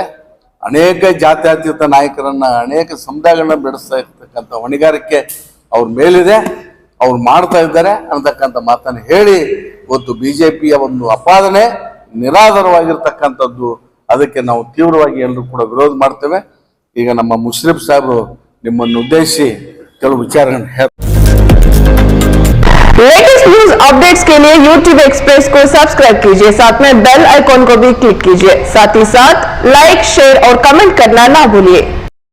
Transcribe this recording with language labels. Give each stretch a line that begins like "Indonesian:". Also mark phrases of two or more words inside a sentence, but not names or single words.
Kannada: ಅನೇಕ ಜಾತ್ಯತೀತ ನಾಯಕರನ್ನ, ಅನೇಕ ಸಮುದಾಯಗಳನ್ನ ಬೆಳೆಸ್ತಾ ಇರ್ತಕ್ಕಂಥ ಹೊಣೆಗಾರಿಕೆ ಅವ್ರ ಮೇಲಿದೆ, ಅವ್ರು ಮಾಡ್ತಾ ಇದ್ದಾರೆ ಅಂತಕ್ಕಂಥ ಮಾತನ್ನು ಹೇಳಿ ಇವತ್ತು ಬಿಜೆಪಿಯ ಒಂದು ಅಪಾದನೆ ನಿರಾಧಾರವಾಗಿರ್ತಕ್ಕಂಥದ್ದು. ಅದಕ್ಕೆ ನಾವು ತೀವ್ರವಾಗಿ ಎಲ್ಲರೂ ಕೂಡ ವಿರೋಧ ಮಾಡ್ತೇವೆ. ಈಗ ನಮ್ಮ ಮುಶ್ರೀಫ್ ಸಾಹೇಬರು ನಿಮ್ಮನ್ನು ಉದ್ದೇಶಿಸಿ ಕೆಲವು ವಿಚಾರಗಳನ್ನು ಹೇಳ್ತಾರೆ.
English: latest news updates
Hindi: के लिए YouTube एक्सप्रेस को सब्सक्राइब कीजिए, साथ में
English: bell icon
Hindi: को भी क्लिक कीजिए। साथ ही साथ लाइक, शेयर और कमेंट करना ना भूलिए।